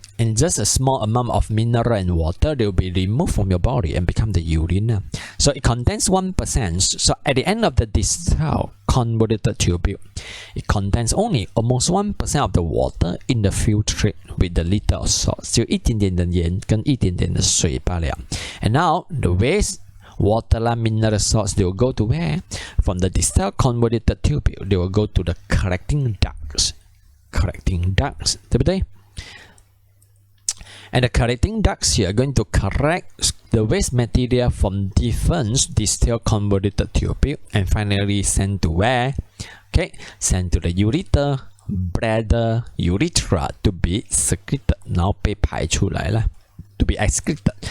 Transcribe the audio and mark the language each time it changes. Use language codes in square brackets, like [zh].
[en] And just a small amount of mineral and water, they will be removed from your body and become the urine. So it contains 1%. So at the end of the distal convoluted tubule, it contains only almost 1% of the water in the filtrate with the little of salt. [zh] 只有一点点的盐跟一点点的水罢了。 [en] And now the waste water and mineral salts, they will go to where? From the distal convoluted tubule, they will go to the collecting ducts. Collecting ducts, [zh] 对不对？ [en] And the collecting ducts here are going to collect the waste material from different distal convoluted tubule and finally send to where? Okay, send to the ureter, bladder, urethra to be secreted. [zh] 然后被排出来了 [en] to be excreted.